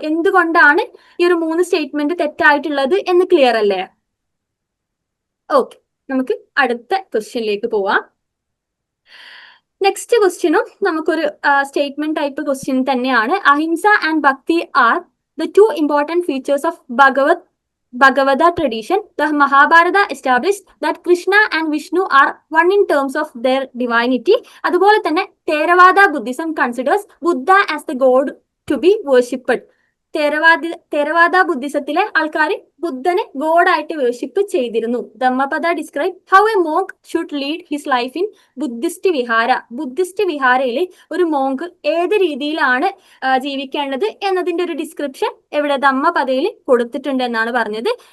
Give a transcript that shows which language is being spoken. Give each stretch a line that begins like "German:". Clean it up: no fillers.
Malayalam: എന്തുകൊണ്ടാണ് ഈ ഒരു 3 സ്റ്റേറ്റ്മെന്റ് തെറ്റായിട്ടുള്ളത് എന്ന് ക്ലിയർ അല്ലേ? ഓക്കെ, നമുക്ക് അടുത്ത ക്വസ്റ്റ്യനിലേക്ക് പോവാം. നെക്സ്റ്റ് ക്വസ്റ്റ്യനും നമുക്കൊരു സ്റ്റേറ്റ്മെന്റ് ടൈപ്പ് ക്വസ്റ്റ്യൻ തന്നെയാണ്.
English: Ahimsa and bhakti are the 2 important features of Bhagavata tradition. The Mahabharata established that Krishna and Vishnu are one in terms of their divinity.
Malayalam: അതുപോലെ തന്നെ
English: Theravada Buddhism considers Buddha as the god to be worshipped.
Malayalam: Theravada ബുദ്ധിസത്തിലെ ആൾക്കാർ ബുദ്ധനെ ഗോഡായിട്ട് worship ചെയ്തിരുന്നു.
English: Dhammapada describe how a monk should lead his life in Buddhist vihara.
Malayalam: Buddhist വിഹാരയിൽ ഒരു monk ഏത് രീതിയിലാണ് ജീവിക്കേണ്ടത് എന്നതിന്റെ ഒരു ഡിസ്ക്രിപ്ഷൻ എവിടെ ധമ്മപദയിൽ കൊടുത്തിട്ടുണ്ട് എന്നാണ് പറഞ്ഞത്.